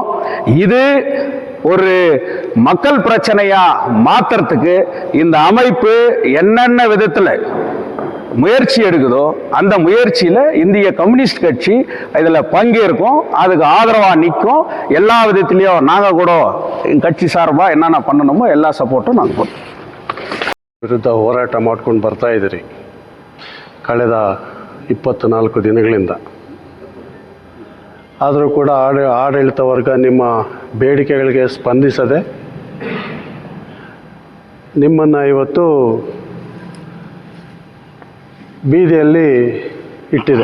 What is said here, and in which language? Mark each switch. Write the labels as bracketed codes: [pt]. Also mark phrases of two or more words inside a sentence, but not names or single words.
[ta] இது ஒரு மக்கள் பிரச்சனையா மாத்துறதுக்கு இந்த அமைப்பு என்னென்ன விதத்தில் முயற்சி எடுக்குதோ அந்த முயற்சியில் இந்திய கம்யூனிஸ்ட் கட்சி இதில் பங்கேற்கும், அதுக்கு ஆதரவாக நிற்கும். எல்லா விதத்திலையும் நாங்கள் கூட எங்கள் கட்சி சார்பாக என்னென்ன பண்ணணுமோ எல்லா சப்போர்ட்டும் [kn] ನಾங்கள் ಕೊಡ್ತೀವಿ. ವಿರುದ್ಧ ಹೋರಾಟ ಮಾಡ್ಕೊಂಡು ಬರ್ತಾ ಇದ್ದೀರಿ ಕಳೆದ 24 ದಿನಗಳಿಂದ. ಆದರೂ ಕೂಡ ಆಡಳಿತ ವರ್ಗ ನಿಮ್ಮ ಬೇಡಿಕೆಗಳಿಗೆ ಸ್ಪಂದಿಸದೆ ನಿಮ್ಮನ್ನು ಇವತ್ತು ಬೀದಿಯಲ್ಲಿ ಇಟ್ಟಿದೆ.